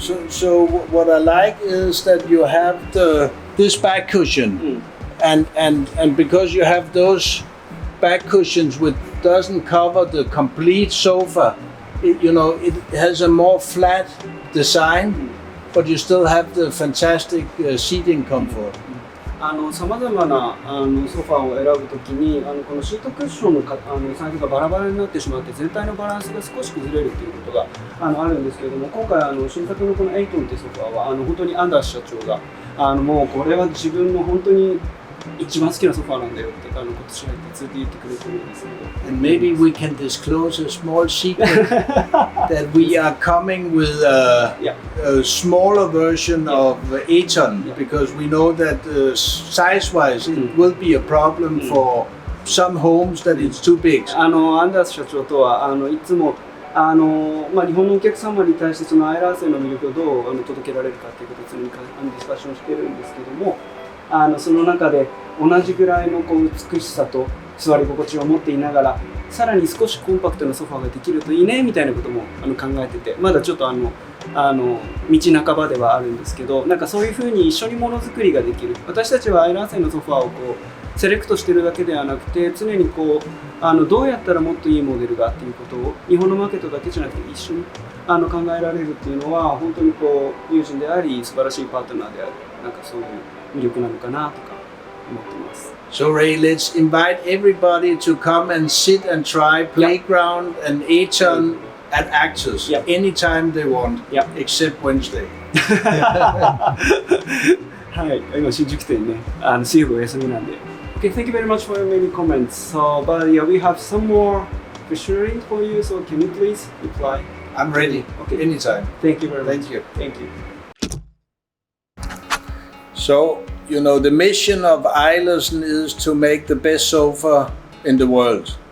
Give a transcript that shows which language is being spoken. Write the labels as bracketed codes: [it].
[en] So what I like is that you have this back cushion, and because you have those back cushions which doesn't cover the complete sofa, it has a more flat design, but you still have the fantastic seating comfort. [ja] さまざまなソファーを選ぶときにこのシートクッションのサイズがバラバラになってしまって全体のバランスが少し崩れるということがあるんですけれども、今回新作のこのエイトンというソファーは本当にアンダース社長がもうこれは自分の本当に一番好きなソファーなんだよって今年入ってついて言ってくれてるんですけど。 [en] And maybe we can disclose a small secret that we are coming with a smaller version of Aton, because we know that size-wise it will be a problem for some homes that it's too big. [ja] アンダース社長とはいつも日本のお客様に対してそのアイラーセンの魅力をどう届けられるかということを常にディスカッションしてるんですけども、その中で同じぐらいの美しさと座り心地を持っていながらさらに少しコンパクトなソファーができるといいねみたいなことも考えてて、まだちょっと道半ばではあるんですけど、なんかそういうふうに一緒にものづくりができる。私たちはアイラン製のソファーをこうセレクトしてるだけではなくて、常にこうどうやったらもっといいモデルがっていうことを日本のマーケットだけじゃなくて一緒に考えられるっていうのは、本当にこう友人であり素晴らしいパートナーである、なんかそういう魅力なのかなとか思ってます。 [en] So Ray, let's invite everybody to come and sit and try Playground and Aton at Actors anytime they want, except Wednesday. [ja] はい、今新宿店ね、水曜日お休みなんで。 [en] Okay, thank you very much for your many comments. So, but yeah, we have some more questioning for you. So, can you please reply? I'm ready. Okay. Anytime. Thank you very much. Thank you. Thank you. So, you know, the mission of Eilersen is to make the best sofa in the world.